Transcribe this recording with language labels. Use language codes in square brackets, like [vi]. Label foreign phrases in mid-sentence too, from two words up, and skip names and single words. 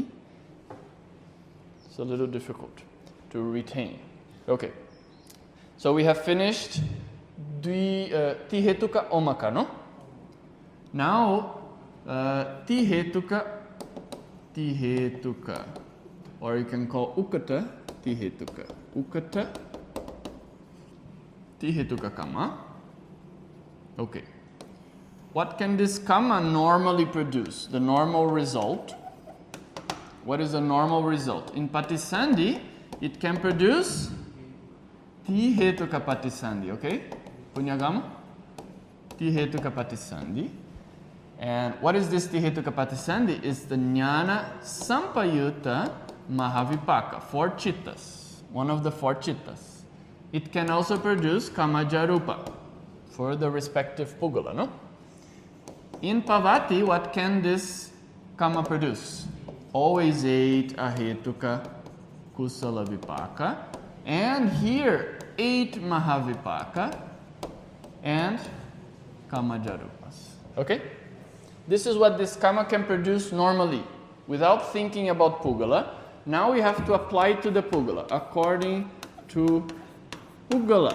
[en] It's a little difficult to retain. Okay. So we have finished [pi] tihetuka omaka, [en] no? Now, tihetuka, or you can call [pi] ukata tihetuka. Ukata tihetuka kamma. [en] Okay. What can this kamma normally produce? The normal result. What is the normal result? In patisandhi, it can produce [pi] tihetuka patisandhi, [en] okay? [pi] Punyagama? Tihetuka patisandhi. [en] And what is this [pi] tihetuka patisandhi? [en] It's the [pi] jnana sampayuta mahavipaka, [en] 4 chittas, one of the 4 chittas. It can also produce kamajarupa for the respective pugala, no? In pavati, what can this kamma produce? Always 8 [pi] ahetuka kusala vipaka. [en] And here, 8 mahavipaka and kamajarupas. Okay? This is what this kamma can produce normally without thinking about pugala. Now we have to apply to the pugala according to pugala.